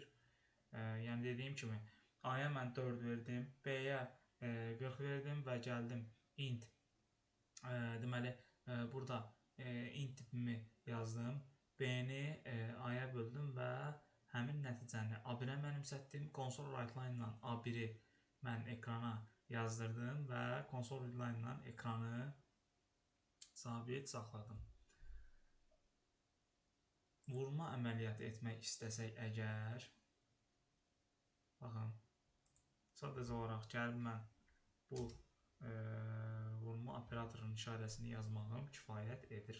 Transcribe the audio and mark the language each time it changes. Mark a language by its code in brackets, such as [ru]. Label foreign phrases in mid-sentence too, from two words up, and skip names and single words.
[az] Yəni, dediyim kimi, A-ya mən 4 verdim, B-yə 40 verdim və gəldim int. Deməli, burada int tipimi yazdım, B-ni A-ya böldüm və həmin nəticəni A1-ə mənimsətdim. [en] Console write line [az] ilə A1-i mən ekrana yazdırdım və [en] console read line [az] ilə ekranı sabit saxladım. Vurma əməliyyatı etmək istəsək əgər, baxın, sadəcə olaraq gəlib mən bu vurma operatorunun işarəsini yazmağım kifayət edir.